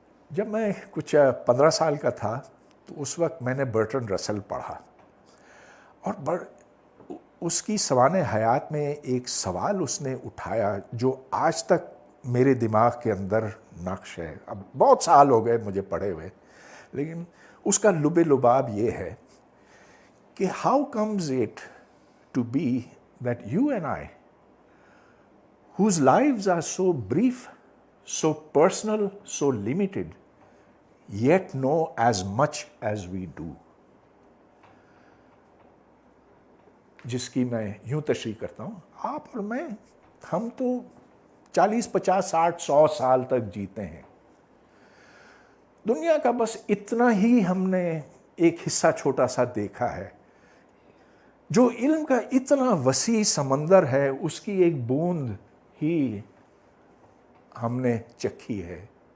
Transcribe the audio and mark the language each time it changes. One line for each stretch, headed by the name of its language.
Hindi: जब मैं कुछ 15 साल का था तो उस वक्त मैंने बर्ट्रैंड रसल पढ़ा, और उसकी सवाने हयात में एक सवाल उसने उठाया जो आज तक मेरे दिमाग के अंदर नक्श है। अब बहुत साल हो गए मुझे पढ़े हुए, लेकिन उसका लुबे लुबाब ये है
English: कि how comes it to be that you and I, whose lives are so brief, so personal, so limited, yet know as much as we do,
Hindi: जिसकी मैं यूं तशरीह करता हूं, आप और मैं, हम तो 40, 50, 60, 100 साल तक जीते हैं। दुनिया का बस इतना ही हमने एक हिस्सा छोटा सा देखा है। जो इल्म का इतना वसी समंदर है, उसकी एक बूंद ही हमने चखी है।